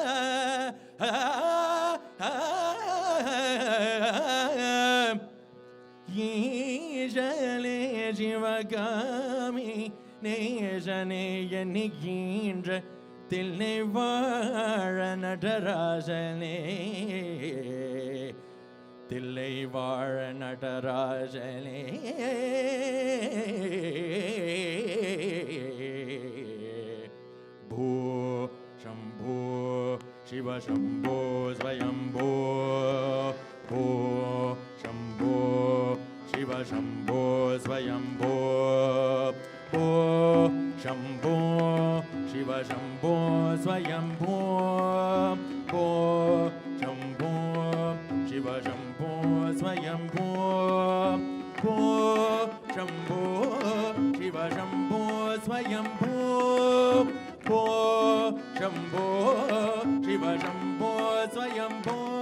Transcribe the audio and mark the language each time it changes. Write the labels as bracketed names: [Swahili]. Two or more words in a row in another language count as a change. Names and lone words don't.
[Tamil] ஈசலே சிவகாமி நேசனே என்னைக்கின்ற தில்லை வாழ நடராசனே தில்லை வாழ நடராசனே [Sanskrit] भो शम्भो शिव शम्भो स्वयम्भो भो शम्भो शिव शम्भो स्वयम्भो भो शम्भो शिव शम्भो स्वयम्भो भो शम्भो शिव शम्भो स्वयम्भो भो शम्भो शिव शम्भो स्वयम्भो भो शम्भो शिव शम्भो स्वयम्भो